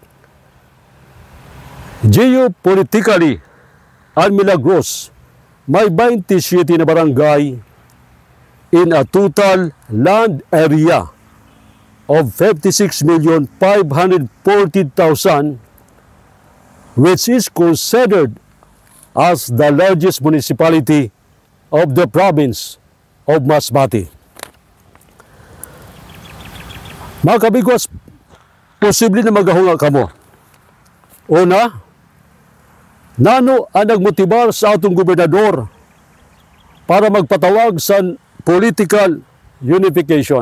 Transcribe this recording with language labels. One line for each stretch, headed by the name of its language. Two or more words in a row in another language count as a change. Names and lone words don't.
English: Geopolitically,
Bikol: ang Milagros may 27 na barangay
English: in a total land area of 56,540,000, which is considered as the largest municipality of the province of Masbate.
Masbatenyo: Mga kabigwas, posible na maghahunga kamo. Una, nano ang nagmotibar sa atong gobernador para magpatawag sa
English: political unification.